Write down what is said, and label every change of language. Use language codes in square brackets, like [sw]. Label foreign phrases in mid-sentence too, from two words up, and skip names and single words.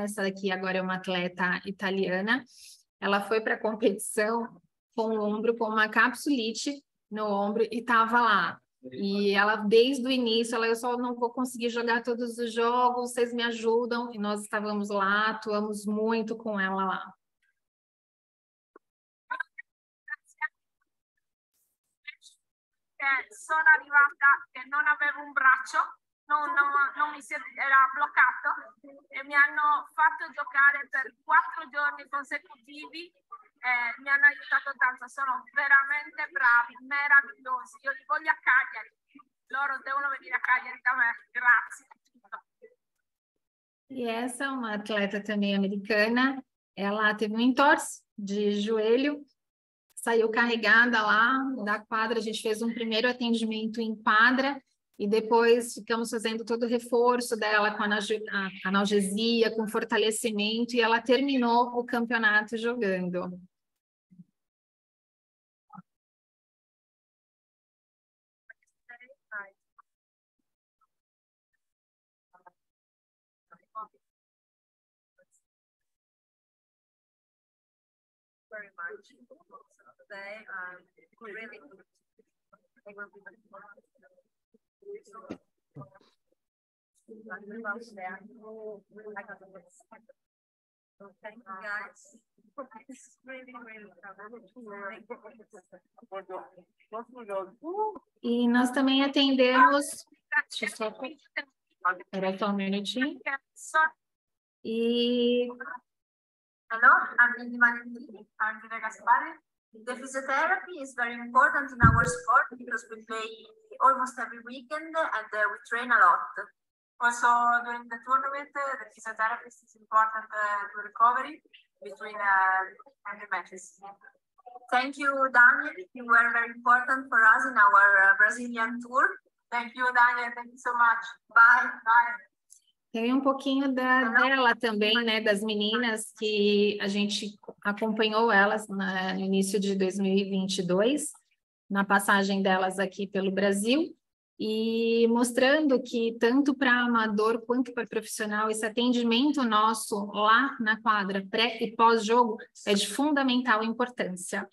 [pt] Essa daqui agora é uma atleta italiana. Ela foi para a competição com o ombro, com uma capsulite no ombro e estava lá. E ela, desde o início, eu só não vou conseguir jogar todos os jogos, vocês me ajudam. E nós estávamos lá, atuamos muito com ela lá. [it] Sono arrivata che non avevo un braccio, non era bloccato e mi hanno fatto giocare per 4 giorni consecutivi. Mi hanno aiutato tanto, sono veramente bravi, meravigliosi. Io li voglio a Cagliari, loro devono venire a Cagliari da me. Grazie. [pt] E essa é uma atleta também americana. Ela teve um entorse de joelho, saiu carregada lá da quadra. A gente fez um primeiro atendimento em quadra e depois ficamos fazendo todo o reforço dela com analgesia, com fortalecimento, e ela terminou o campeonato jogando. [en] Very much. Today, really good. They will be thank you guys. This is really, really [pt] E nós também atendemos. Deixa eu só. Espera só um minutinho. E [en] Hello, I'm Lily Valentini. I'm Gina Gaspari. The physiotherapy is very important in our sport because we play almost every weekend and we train a lot. Also, during the tournament, the physiotherapist is important to recovery between every matches. Thank you, Daniel. You were very important for us in our Brazilian tour. Thank you, Daniel. Thank you so much. Bye. Bye. [pt] tem um pouquinho dela também, né, das meninas que a gente acompanhou elas no início de 2022, na passagem delas aqui pelo Brasil, e mostrando que tanto para amador quanto para profissional, esse atendimento nosso lá na quadra, pré e pós-jogo, é de fundamental importância.